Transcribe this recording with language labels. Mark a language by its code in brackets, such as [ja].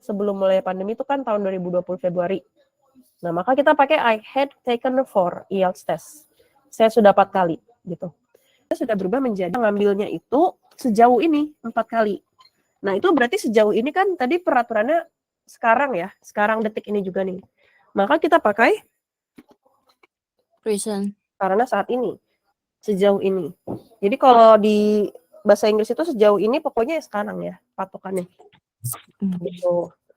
[id] Sebelum mulai pandemi itu kan tahun 2020 Februari. Nah, maka kita pakai [en] I had taken 4 IELTS test. [id] Saya sudah 4 kali gitu. Saya sudah berubah menjadi ngambilnya itu sejauh ini 4 kali. Nah, itu berarti sejauh ini kan tadi peraturannya sekarang ya, sekarang detik ini juga nih. Maka kita pakai [en] Present. [id] karena saat ini, sejauh ini. Jadi kalau di bahasa Inggris itu sejauh ini pokoknya sekarang ya, patokannya. Gitu.